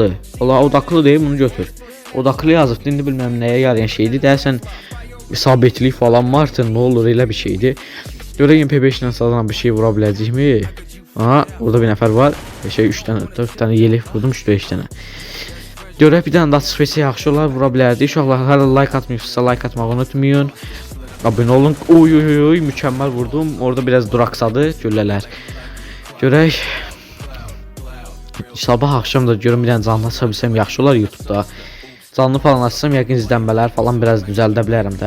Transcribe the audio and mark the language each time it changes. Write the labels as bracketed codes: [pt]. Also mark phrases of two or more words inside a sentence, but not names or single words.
[az] Ola odaklı deyim, bunu götür. Odaklı yazıbdı, indi bilməm nəyə yarayan şeydir. Deyəsən [tr] isabetlik falan varsa ne olur [az] elə bir şeydir. Görək MP5 ilə salan bir şey vura biləcəkmi? Aha, orada bir nəfər var. Şey 3 dənə, 4 dənə yelek vurdum, 3-5 dənə. Görək bir dənə də açıq versə yaxşı olar, vura bilərdik. Uşaqlar hələ like atmıyorsa like atmağı unutmayın. Abunə olun. Oy oy oy, mükəmməl vurdum. Orada [tr] biraz duraksadı [az] güllələr. Görək. Sabah axşam da görüm bir dənə canlı aça bilsəm yaxşı olar YouTube-da. Canlı falan açsam yəqin izlənmələr falan biraz düzəldə bilərəm də.